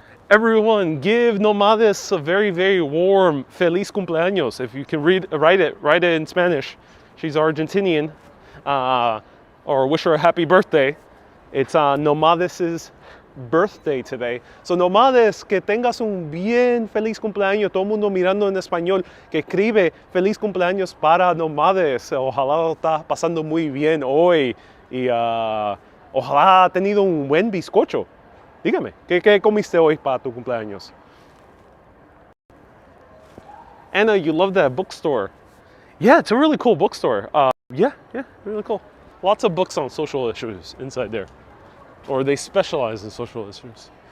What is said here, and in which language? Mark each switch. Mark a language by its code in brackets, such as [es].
[en] Everyone, give Nomadis a very, very warm [es] Feliz Cumpleaños. [en] If you can write it in Spanish. She's Argentinian. Or wish her a happy birthday. It's Nomadis' birthday today. [es] So Nomadis, que tengas un bien feliz cumpleaños. Todo el mundo mirando en español que escribe feliz cumpleaños para Nomadis. Ojalá lo está pasando muy bien hoy y ojalá ha tenido un buen bizcocho. Dígame, ¿qué comiste hoy para tu cumpleaños? [en] Anna, you love that bookstore. Yeah, it's a really cool bookstore. Yeah, really cool. Lots of books on social issues inside there. Or they specialize in social issues.